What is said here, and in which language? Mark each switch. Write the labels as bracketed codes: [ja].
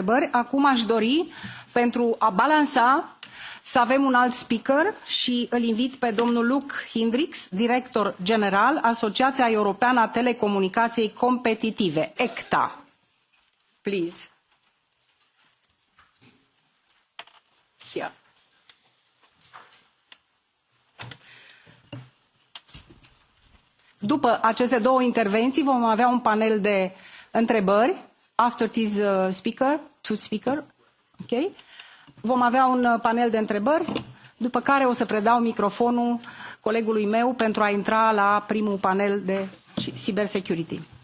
[ro] Acum aș dori, pentru a balansa, să avem un alt speaker și îl invit pe domnul Luc Hendricks, director general, Asociația Europeană a Telecomunicației Competitive, ECTA. [en] Please. Here. [ro] După aceste două intervenții vom avea un panel de întrebări. [en] After this speaker, okay? [ro] Vom avea un panel de întrebări, după care o să predau microfonul colegului meu pentru a intra la primul panel de cybersecurity.